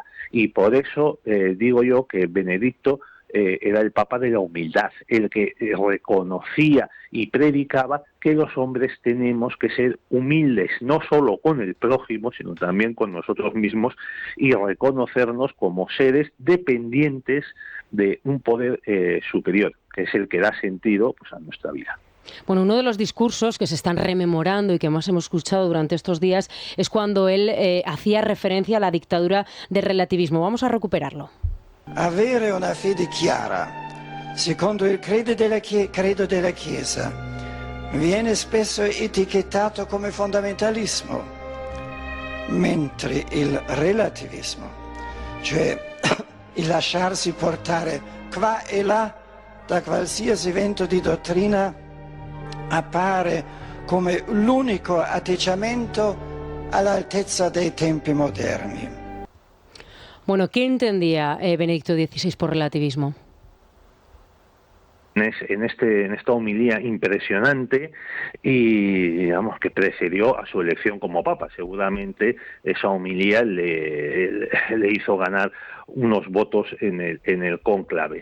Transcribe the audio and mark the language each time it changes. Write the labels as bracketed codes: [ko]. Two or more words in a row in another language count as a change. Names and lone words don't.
[es] Y por eso digo yo que Benedicto era el Papa de la humildad, el que reconocía y predicaba que los hombres tenemos que ser humildes, no solo con el prójimo, sino también con nosotros mismos, y reconocernos como seres dependientes de un poder superior, que es el que da sentido pues, a nuestra vida. Bueno, uno de los discursos que se están rememorando y que más hemos escuchado durante estos días es cuando él hacía referencia a la dictadura del relativismo. Vamos a recuperarlo. [it] Avere una fede chiara, secondo il credo della Chiesa, viene spesso etichettato come fondamentalismo, mentre il relativismo, cioè il lasciarsi portare qua e là da qualsiasi vento di dottrina, appare come l'unico atteggiamento all'altezza dei tempi moderni. [es] Bueno, ¿qué entendía Benedicto XVI por relativismo? En esta homilía impresionante y digamos que precedió a su elección como papa. Seguramente esa homilía le hizo ganar unos votos en el cónclave.